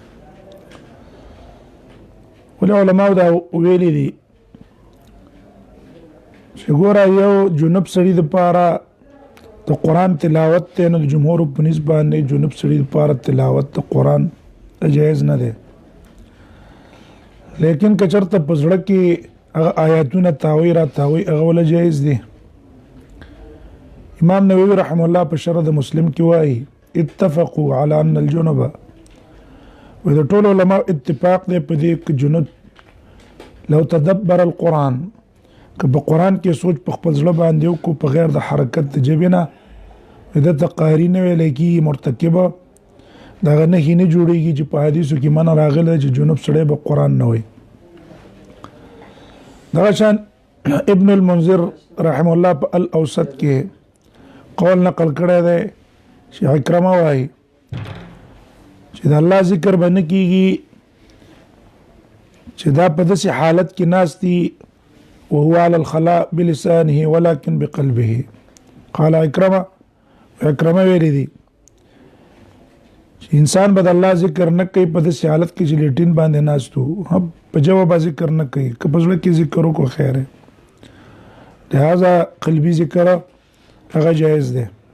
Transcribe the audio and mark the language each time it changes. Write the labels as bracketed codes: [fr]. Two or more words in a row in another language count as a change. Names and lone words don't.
[ps] ولې علماو دا ویلي دي چې ګوره یو جنوب سړي دپاره د قرآن تلاوت دی، نو د جمهور په نسبت باندې جنوب سړي دپاره تلاوت د قرآن جایز نه دی، لیکن که چېرته په زړه کې هغه آیاتونه تاوی را تاوی هغه وله جایز دی. امام نووي [ar] رحم الله [ps] په شرح د مسلم کې وایي [ar] اتفقوا على ان الجنوب، [ps] و د ټولو علماء اتفاق دی په دې کې جنوب [ar] لو تدبر القرآن، [ps] که په قرآن کې سوچ په خپل زړه باندې وکړو په غیر د حرکت د ژبې نه، ده ته قاري نه ویلی کېږي، مرتکبه د هغه نښې نه جوړېږي چې په حدیثو کې منع راغلی ده چې جنوب سړی به قرآن نه وایي. دغه شان ابن المنذر [ar] رحم الله [ps] په الاوسط کې قول نقل کړی دی چې عکرمه وایي چې د الله ذکر به نه کېږي چې دا په داسې حالت کې ناست دي [ar] وهو على الخلاء بلسانه ولكن بقلبه. [ps] قال عکرمه ویلی دي چې انسان به د الله ذکر نه کوي په داسې حالت کې چې لیټین باندې ناست وو، په ژبه به ذکر نه کوي، که په زړه کې ذکر وکړو خیر دی. لہذا قلبي ذکر هغه جایز دی.